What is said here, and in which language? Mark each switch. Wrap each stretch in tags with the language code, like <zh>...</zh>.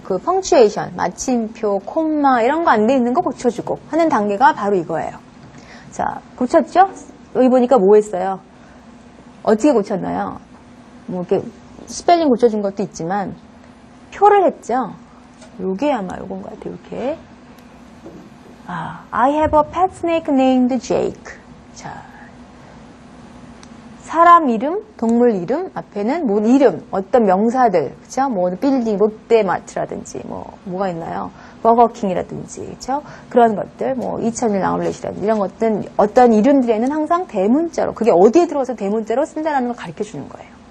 <ko>그 펑츄에이션, 마침표, 콤마 이런 거 안 돼 있는 거 고쳐주고 하는 단계가 바로 이거예요. 자, 고쳤죠? 여기 보니까 뭐 했어요? 어떻게 고쳤나요? 뭐 이렇게 스펠링 고쳐준 것도 있지만 표를 했죠? 요게 아마 요건 것 같아요. 이렇게.</ko> <en>I have a pet snake named Jake.</en> <ko>자, 사람 이름, 동물 이름, 앞에는 뭐 이름, 어떤 명사들, 그쵸? 뭐 빌딩, 롯데마트라든지, 뭐가 있나요? 버거킹이라든지, 그쵸? 그런 것들, 뭐 2001 아울렛이라든지 이런 것들, 어떤 이름들에는 항상 대문자로, 그게 어디에 들어가서 대문자로 쓴다는 걸 가르쳐 주는 거예요.</ko>